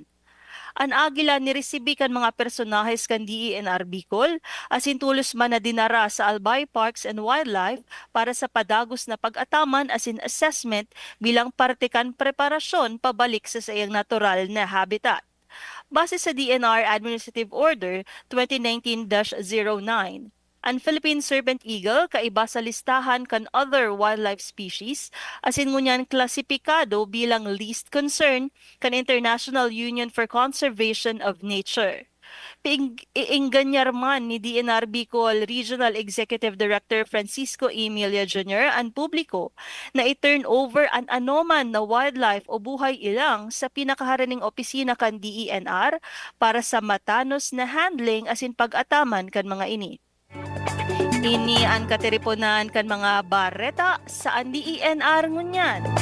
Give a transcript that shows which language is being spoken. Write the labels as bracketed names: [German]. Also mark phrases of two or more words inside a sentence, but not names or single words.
[Bikol] An agila niresibi kan mga personahes kan DENR Bicol asin tulos man na dinara sa Albay Parks and Wildlife para sa padagos na pag-ataman asin assessment bilang parte kan preparasyon pabalik sa sayang natural na habitat. Base sa DNR Administrative Order 2019-09, ang Philippine Serpent Eagle kaiba sa listahan kan [English] other wildlife species [Bikol] asin ngunyan klasipikado bilang [English] least concern [Bikol] kan International Union for Conservation of Nature. Iingganyar man ni DNR Bicol Regional Executive Director Francisco Emilia Jr. ang publiko na i-turn over ang anoman na wildlife o buhay ilang sa pinakaharaning opisina kan DENR para sa matanos na handling asin pag-ataman kan mga ini. Ini ang kateriponan kan mga bareta sa DENR ngunyan.